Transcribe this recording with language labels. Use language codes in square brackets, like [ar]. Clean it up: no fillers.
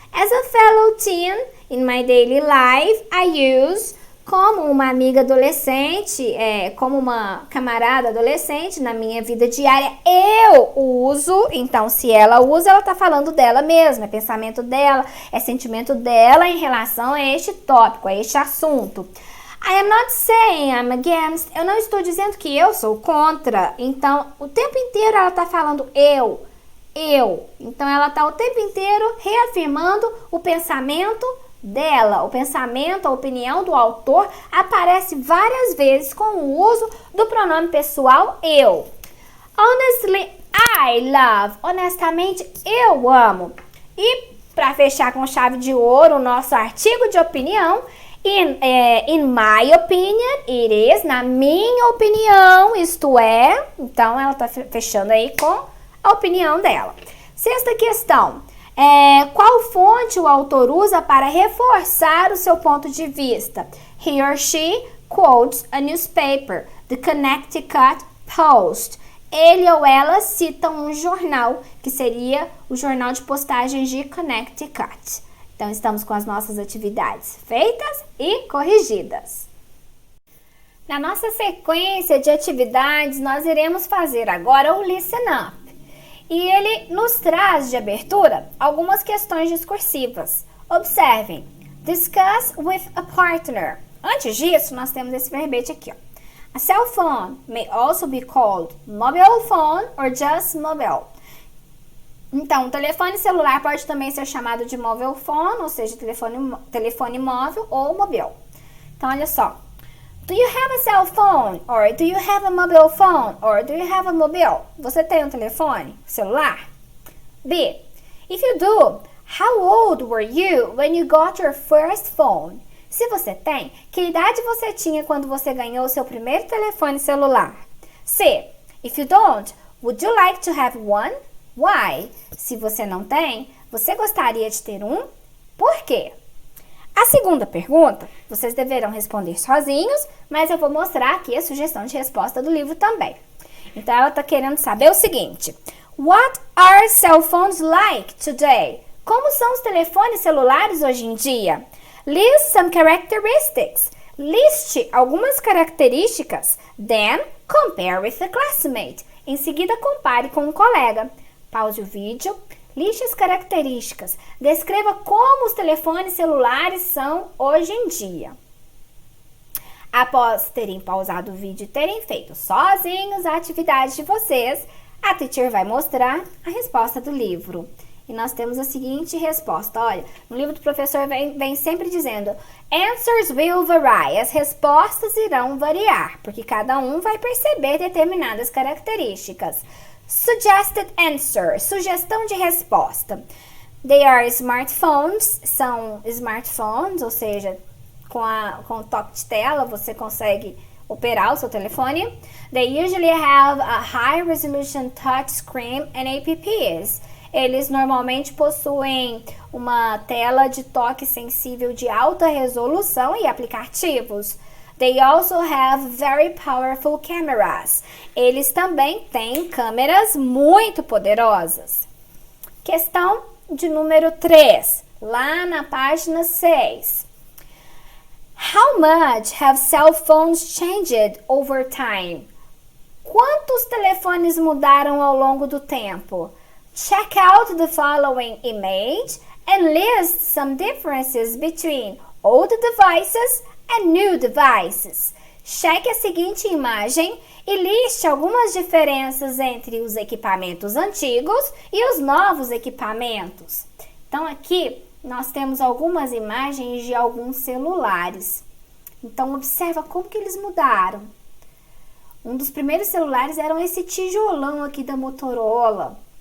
[en] As a fellow teen in my daily life, I use, [pt] como uma amiga adolescente, como uma camarada adolescente na minha vida diária, eu uso. Então, se ela usa, ela está falando dela mesma, é pensamento dela, é sentimento dela em relação a este tópico, a este assunto. [en] I am not saying I'm against. [pt] Eu não estou dizendo que eu sou contra. Então, o tempo inteiro ela está falando eu. Então, ela está o tempo inteiro reafirmando o pensamento dela. O pensamento, a opinião do autor aparece várias vezes com o uso do pronome pessoal eu. [en] Honestly, I love. [pt] Honestamente, eu amo. E, para fechar com chave de ouro o nosso artigo de opinião, [en] in my opinion, it is, [pt] na minha opinião, isto é. Então, ela está fechando aí com a opinião dela. Sexta questão. Qual fonte o autor usa para reforçar o seu ponto de vista? [en] He or she quotes a newspaper, the Connecticut Post. [pt] Ele ou ela cita um jornal, que seria o jornal de postagens de Connecticut. Então, estamos com as nossas atividades feitas e corrigidas. Na nossa sequência de atividades, nós iremos fazer agora o Listen Up. E ele nos traz de abertura algumas questões discursivas. Observem. [en] Discuss with a partner. [pt] Antes disso, nós temos esse verbete aqui, ó. [en] A cell phone may also be called mobile phone or just mobile. [pt] Então, o telefone celular pode também ser chamado de mobile phone, ou seja, telefone móvel ou mobile. Então, olha só. [en] Do you have a cell phone? Or do you have a mobile phone? Or do you have a mobile? [pt] Você tem um telefone celular? B. [en] If you do, how old were you when you got your first phone? [pt] Se você tem, que idade você tinha quando você ganhou o seu primeiro telefone celular? C. [en] If you don't, would you like to have one? Why? [pt] Se você não tem, você gostaria de ter um? Por quê? A segunda pergunta, vocês deverão responder sozinhos, mas eu vou mostrar aqui a sugestão de resposta do livro também. Então, ela está querendo saber o seguinte. [en] What are cell phones like today? [pt] Como são os telefones celulares hoje em dia? [en] List some characteristics. [pt] Liste algumas características. [en] Then, compare with a classmate. [pt] Em seguida, compare com um colega. Pause o vídeo. Liste as características. Descreva como os telefones celulares são hoje em dia. Após terem pausado o vídeo e terem feito sozinhos a atividade de vocês, a teacher vai mostrar a resposta do livro. E nós temos a seguinte resposta. Olha, no livro do professor vem sempre dizendo [en] Answers will vary. [pt] As respostas irão variar, porque cada um vai perceber determinadas características. [en] Suggested answer, [pt] sugestão de resposta. [en] They are smartphones, [pt] são smartphones, ou seja, com o toque de tela você consegue operar o seu telefone. [en] They usually have a high resolution touch screen and apps. [pt] Eles normalmente possuem uma tela de toque sensível de alta resolução e aplicativos. [en] They also have very powerful cameras. [pt] Eles também têm câmeras muito poderosas. Questão de número 3, lá na página 6. [en] How much have cell phones changed over time? [pt] Quantos telefones mudaram ao longo do tempo? [en] Check out the following image and list some differences between old devices and new devices. [pt] Cheque a seguinte imagem e liste algumas diferenças entre os equipamentos antigos e os novos equipamentos. Então aqui nós temos algumas imagens de alguns celulares. Então observa como que eles mudaram. Um dos primeiros celulares era esse tijolão aqui da Motorola.